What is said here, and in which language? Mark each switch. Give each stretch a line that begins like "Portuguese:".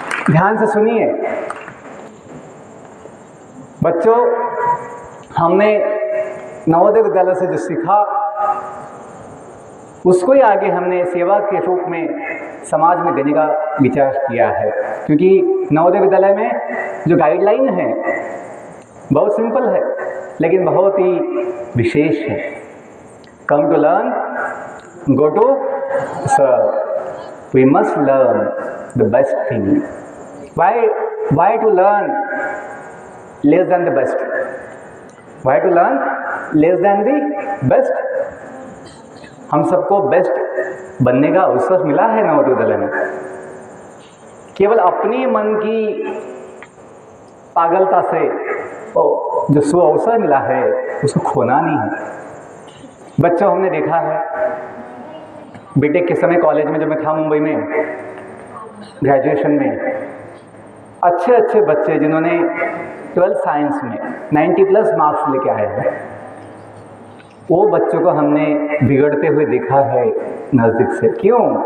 Hindi: ध्यान से सुनिए बच्चों, हमने नवोदय विद्यालय से जो सीखा उसको ही आगे हमने सेवा के रूप में समाज में देने का विचार किया है। क्योंकि नवोदय विद्यालय में जो गाइडलाइन है बहुत सिंपल है, लेकिन बहुत ही विशेष है।
English: Come to learn, go to serve. We must learn the best thing. Why to learn less than the best? Why to learn less than the best?
Hindi: हम सबको बेस्ट बनने का अवसर मिला है नवोदय विद्यालय में। केवल अपने मन की पागलता से जो सु अवसर मिला है उसको खोना नहीं है। बच्चों, हमने देखा है बीटेक के समय कॉलेज में जब मैं था मुंबई में ग्रेजुएशन में, अच्छे अच्छे बच्चे जिन्होंने 12th साइंस में 90+ मार्क्स लेके आए हैं, वो बच्चों को हमने बिगड़ते हुए देखा है नज़दीक से। क्यों?